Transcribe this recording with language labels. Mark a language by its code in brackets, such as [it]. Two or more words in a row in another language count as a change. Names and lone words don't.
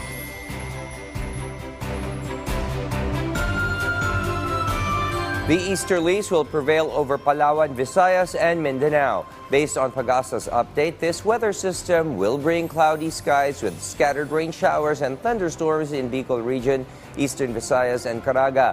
[en] The easterlies will prevail over Palawan, Visayas, and Mindanao. Based on Pagasa's update, this weather system will bring cloudy skies with scattered rain showers and thunderstorms in Bicol region, eastern Visayas, and Caraga.